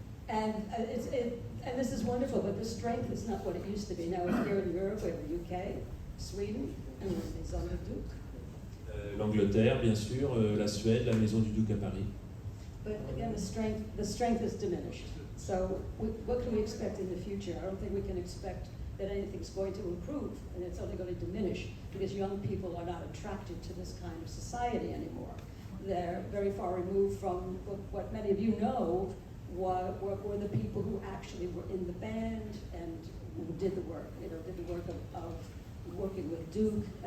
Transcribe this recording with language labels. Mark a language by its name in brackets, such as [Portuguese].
[English] And this is wonderful, but the strength is not what it used to be. Now it's here in Europe, we have the UK, Sweden, and the Maison du Duc. [French] L'Angleterre, bien sûr, la Suède, la Maison du Duc à Paris. [English] But again, the strength is diminished. So what can we expect in the future? I don't think we can expect that anything's going to improve, and it's only going to diminish because young people are not attracted to this kind of society anymore. They're very far removed from what many of you know were the people who actually were in the band and who did the work, did the work of working with Duke.